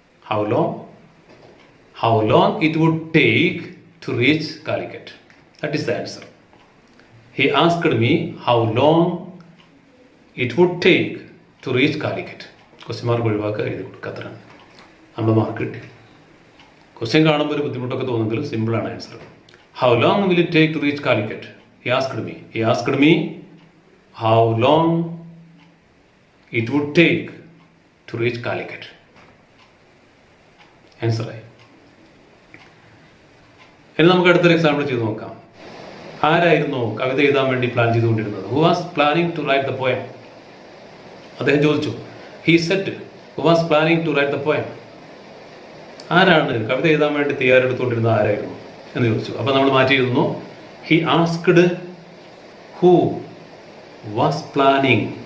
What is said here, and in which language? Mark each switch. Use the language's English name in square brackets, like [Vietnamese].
[English] how long it would take to reach Calicut. That is the answer. He asked me how long it would take to reach Calicut. [Malayalam] Question mark ഒഴിവാക്കുക, എഴുതി കൊടുക്കുക, അത്ര നമ്മൾ mark കിട്ടി. Question കാണുമ്പോൾ ഒരു ബുദ്ധിമുട്ടൊക്കെ തോന്നുമെങ്കിലും സിമ്പിളാണ് answer. [English] How long will it take to reach Calicut? He asked me how long it would take to reach Calicut. [Malayalam] Answer ആയി. ഇനി നമുക്ക് അടുത്തൊരു എക്സാമ്പിൾ ചെയ്ത് നോക്കാം. ആരായിരുന്നു കവിത എഴുതാൻ വേണ്ടി പ്ലാൻ ചെയ്തുകൊണ്ടിരുന്നത്? [English] Who was planning to write the poem? [Malayalam] അദ്ദേഹം ചോദിച്ചു. [English] He said, who was planning to write the poem? [Malayalam] ആരാണ് കവിത എഴുതാൻ വേണ്ടി തയ്യാറെടുത്തുകൊണ്ടിരുന്നത്? ആരായിരുന്നു എന്ന് ചോദിച്ചു. അപ്പൊ നമ്മൾ മാറ്റി എഴുതുന്നു. [English] He asked who was planning.